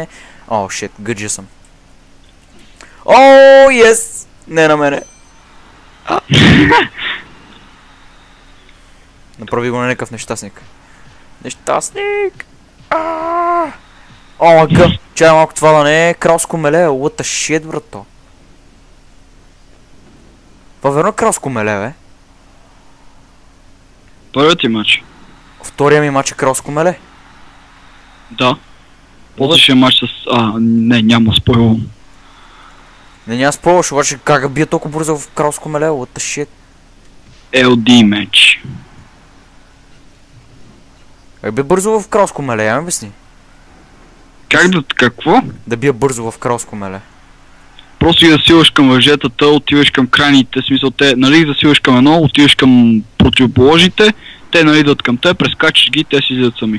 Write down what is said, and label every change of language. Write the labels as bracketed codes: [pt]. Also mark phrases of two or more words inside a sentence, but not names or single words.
[bg] Шит, гъджа съм. Yes! Не на мене. Направи го на някакъв нещастник. Нещастник! Мага! Чай малко това да не е кралско меле, [en] what the shit, [bg] брато. Това верно е кралско меле, бе? Първият ти матч. Втория ми матч е кралско меле. Да. После ще е матч с... не, няма спойлвам. Не, няма спойлваш, обаче как бия толкова бързо в кралско меле, [en] what the shit. [bg] LD матч. Как бия бързо в кралско меле, я ми обясни. Какво? Да бия бързо в кралско меле. Просто ги засилваш към въжетата, отиваш към крайните, смисъл те, нали засилваш към едно, отиваш към противоположните, те нали идват към те, прескачаш ги, те си излизат сами.